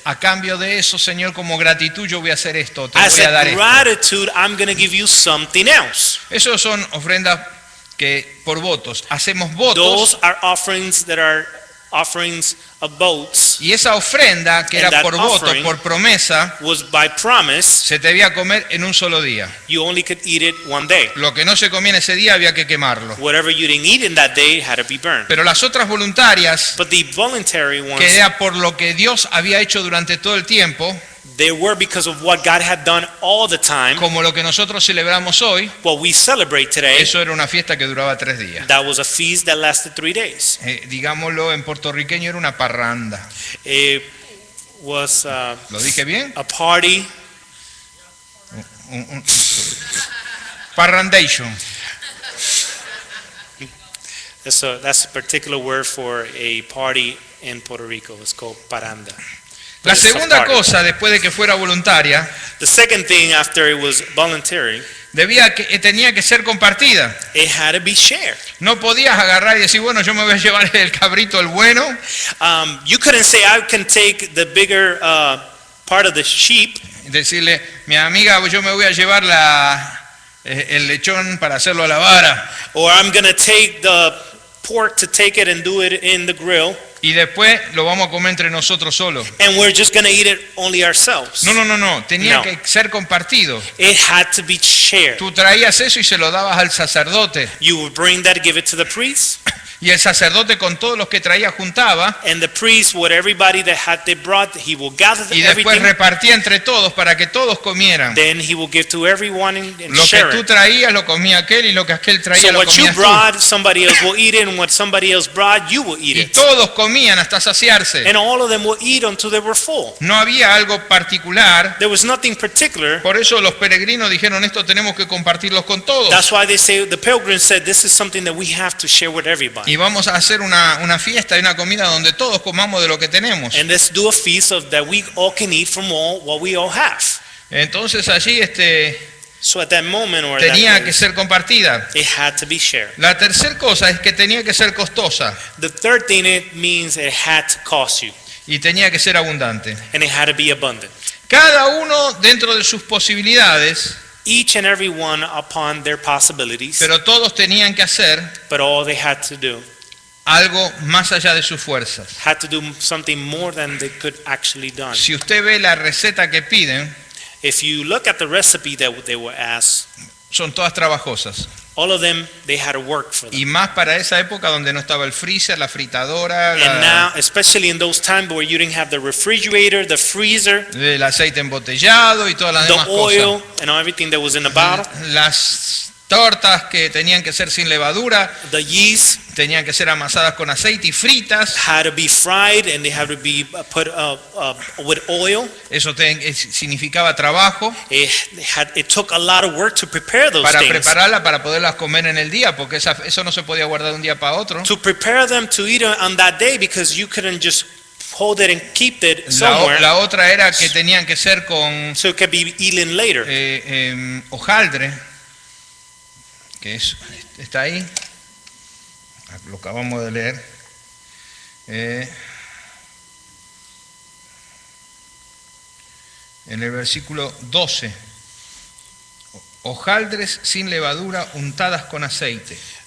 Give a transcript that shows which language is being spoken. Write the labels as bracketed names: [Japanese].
[Spanish] a cambio de eso, Señor, como gratitud yo voy a hacer esto, te [English] as [Spanish] voy a dar [English] a [Spanish] esto. [English] gratitude, I'm going to give you something else. [Spanish] Esos son ofrendas que por votos. Hacemos votos [English] Those are offerings that are offerings of votes. [Spanish] y esa ofrenda que [English] And [Spanish] era [English] that [Spanish] por voto, [English] offering [Spanish] por promesa, [English] Was by promise. [Spanish] se debía comer en un solo día. [English] You only could eat it one day. [Spanish] Lo que no se comía en ese día había que quemarlo. [English] Whatever you didn't eat in that day had to be burned. [Spanish] Pero las otras voluntarias, [English] But the voluntary [Spanish] que [English] ones, [Spanish] era por lo que Dios había hecho durante todo el tiempo, [English] they were because of what God had done all the time. [Spanish] como lo que nosotros celebramos hoy, [English] What we celebrate today, [Spanish] eso era una fiesta que duraba 3 días. [English] that was a feast that lasted 3 days. [Spanish] Digámoslo en puertorriqueño, era una parranda. [English] It was [Spanish] ¿Lo dije bien? [English] a party. Parrandation. That's a particular word for a party in Puerto Rico. It's called paranda. [Spanish] La [English] It's a [Spanish] segunda [English] party. [Spanish] cosa, después de que fuera voluntaria, [English] The second thing after it was voluntary, [Spanish] tenía que ser compartida. [English] it had to be shared. [Spanish] No podías agarrar y decir, bueno, yo me voy a llevar el cabrito, el bueno, [English] You couldn't say I can take the bigger part of the sheep, [Spanish] y decirle, mi amiga, yo me voy a llevar el lechón para hacerlo a la vara, [English] or I'm gonna take the pork to take it and do it in the grill, [Spanish] y después lo vamos a comer entre nosotros solos. [English] and we're just gonna eat it only ourselves. [Spanish] No, tenía [English] No. [Spanish] que ser compartido. [English] It had to be shared. [Spanish] Tú traías eso y se lo dabas al sacerdote, [English] You would bring that, give it to the priest, [Spanish] y el sacerdote con todos los que traía juntaba, [English] and the priest, with everybody that had they brought, he will gather [Spanish] y después [English] everything. [Spanish] repartía entre todos para que todos comieran. [English] Then he will give to everyone and [Spanish] Lo que [English] share [Spanish] tú [English] it. [Spanish] traías lo comía aquel y lo que aquel traía [English] So [Spanish] lo [English] what you [Spanish] comías tú. [English] brought, somebody else will eat it, and what somebody else brought, you will eat [Spanish] Y [English] it. [Spanish] todos comían hasta saciarse. [English] And all of them will eat until they were full. [Spanish] No había algo particular. [English] There was nothing particular. [Spanish] Por eso los peregrinos dijeron, esto tenemos que compartirlos con todos. [English] That's why they say, the pilgrims said, this is something that we have to share with everybody. [Spanish] Y vamos a hacer una fiesta y una comida donde todos comamos de lo que tenemos. [English] And let's do a feast of that we all can eat from all what we all have. [Spanish] Entonces allí [English] So at that moment or at that [Spanish] tenía que [English] place, [Spanish] ser compartida. [English] it had to be shared. [Spanish] La tercera cosa es que tenía que ser costosa [English] The third thing it means it had to cost you, [Spanish] y tenía que ser abundante. [English] and it had to be abundant. [Spanish] Cada uno dentro de sus posibilidades, [English] Each and every one upon their possibilities, [Spanish] pero todos tenían que hacer [English] but all they had to do [Spanish] algo más allá de sus fuerzas. [English] had to do something more than they could actually done. [Spanish] Si usted ve la receta que piden, [English] If you look at the recipe that they were asked, [Spanish] son todas trabajosas. [English] all of them, they had to work for them. [Spanish] Y más para esa época donde no estaba el freezer, la fritadora, [English] And now, especially in those times where you didn't have the refrigerator, the freezer, [Spanish] el aceite embotellado y todas las [English] the [Spanish] demás [English] oil, [Spanish] cosas. [English] and everything that was in the bottle, [Spanish] Las tortas que tenían que ser sin levadura, [English] the yeast [Spanish] tenían que ser amasadas con aceite y fritas. [English] had to be fried and they had to be put with oil. [Spanish] Eso significaba trabajo [English] It took a lot of work to prepare those [Spanish] para [English] things. [Spanish] prepararla para poderlas comer en el día, porque eso no se podía guardar de un día para otro. [English] To prepare them to eat on that day because you couldn't just hold it and keep it somewhere [Spanish] La otra era que tenían que ser con [English] so it could be eaten later. [Spanish] hojaldre, que está ahí, lo acabamos de leer. En el versículo 12. Hojaldres sin levadura untadas con aceite.